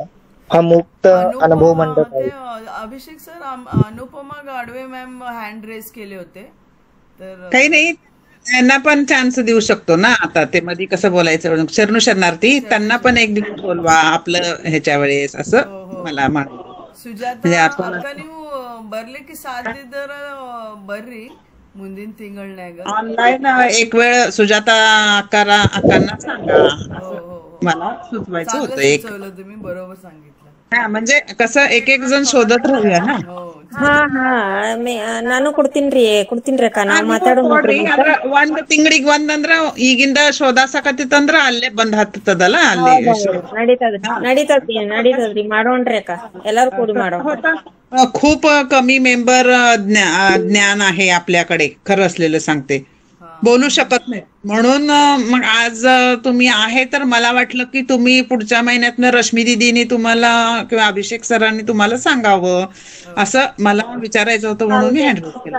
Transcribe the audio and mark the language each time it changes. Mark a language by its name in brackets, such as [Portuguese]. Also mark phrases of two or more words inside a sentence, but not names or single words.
[Marathi] हा मुक्त अनुभव मंडप आहे. अभिषेक सर, अनुपमा गाडवे मॅम [English] hand raise [Marathi] केले होते, तर काही नाही, त्यांना पण चान्स देऊ शकतो ना. आता ते मध्ये कसं बोलायचं, शरणू शरणार्थी, त्यांना पण एक दिवस बोलवा आपलं ह्याच्या वेळेस, असं मला [Kannada] ಸುಜಾತಾ ಅಕ್ಕ ನೀವು ಬರ್ಲಿಕ್ಕೆ ಸಾಧ್ಯದರ ಬರ್ರಿ ಮುಂದಿನ ತಿಂಗಳನ್ಯಾಗ. [Marathi] ऑनलाईन एक वेळ सुजाता अक्कांना सांगा, मला सुचवायचं होतं. एक तुम्ही बरोबर सांगितलं. म्हणजे कसं एक जण शोधत राहूया ना. [Kannada] ನಾನು ಕೊಡ್ತೀನ್ರಿ ಅಕ್ಕ. ನಾ ಮಾತಾಡೋದ್ರಿ ಒಂದ್ ತಿಂಗಳಿಗೆ ಒಂದಂದ್ರ ಈಗಿಂದ ಶೋಧಾಸಕತ್ತಿತ್ತಂದ್ರ ಅಲ್ಲೇ ಬಂದ್ ಹತ್ತದಲ್ಲ, ಅಲ್ಲಿ ನಡೀತದ್ರಿ. ಮಾಡೋಣ್ರಿ ಅಕ್ಕ, ಎಲ್ಲಾರು ಕೂಡಿ ಮಾಡೋಣ. [Marathi] खूप कमी मेंबर ज्ञान आहे आपल्याकडे, खरं असलेलं सांगते, बोलू शकत नाही. म्हणून मग आज तुम्ही आहे तर मला वाटलं की तुम्ही पुढच्या महिन्यातनं रश्मी दिदीनी तुम्हाला किंवा अभिषेक सरांनी तुम्हाला सांगावं, असं मला विचारायचं होतं, म्हणून मी हँडल केलं.